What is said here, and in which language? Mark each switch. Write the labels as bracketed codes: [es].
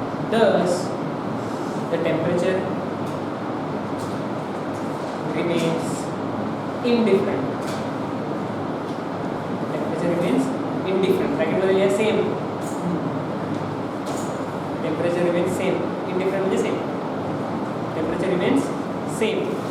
[en] Thus the temperature remains indifferent. [mr] Bracket मध्ये लिहा same. [en] Temperature remains same. Indifferent म्हणजे same. Temperature remains same.